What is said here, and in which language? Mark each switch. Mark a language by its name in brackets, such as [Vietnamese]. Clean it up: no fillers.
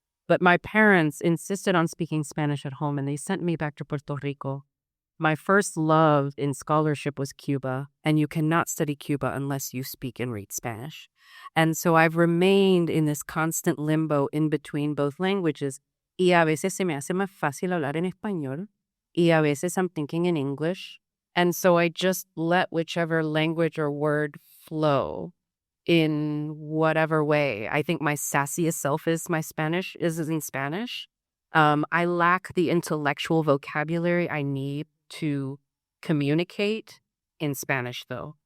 [English] But my parents insisted on speaking Spanish at home, and they sent me back to Puerto Rico. My first love in scholarship was Cuba, and you cannot study Cuba unless you speak and read Spanish. And so I've remained in this constant limbo in between both languages. [Spanish] Y a veces se me hace más fácil hablar en español, y a veces [English] I'm thinking in English. And so I just let whichever language or word flow in whatever way. I think my sassiest self is in Spanish. I lack the intellectual vocabulary I need to communicate in Spanish, though.